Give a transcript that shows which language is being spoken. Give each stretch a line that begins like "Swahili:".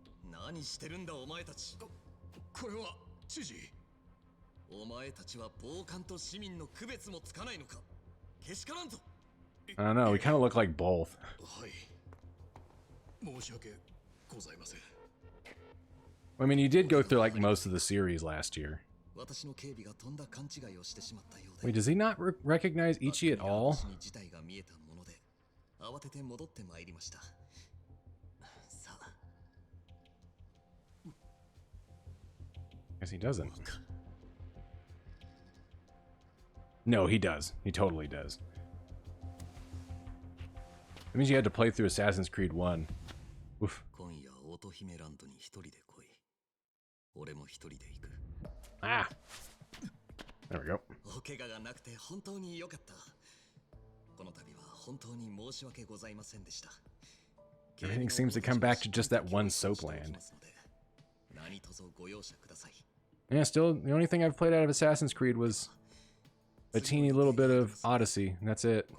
Japanese: 何してるんだお前たち。これは知事。お前たちは暴漢と市民の区別もつかないのか。けしからんぞ。
English: I don't know, we kind of look like both.
Japanese: はい。申し訳ございません。
English: I mean, you did go through like most of the series last year.
Japanese: 私の警備がとんだ勘違いをしてしまったようで。
English: Wait, does he not recognize Ichi at all?
Japanese: 事態が見えたもので、慌てて戻ってまいりました。さあ。
English: Guess he doesn't. No, he does. He totally does. That means you had to play through Assassin's Creed 1. Oof.
Japanese: 今夜乙姫ランドに一人で来い。俺も一人で行く。
English: Ah! There we go.
Japanese: お怪我がなくて本当に良かった。この度は本当に申し訳ございませんでした。
English: Everything seems to come back to just that one soapland.
Japanese: 何卒ご容赦ください。
English: Yeah, still, the only thing I've played out of Assassin's Creed was a teeny little bit of Odyssey, and that's it.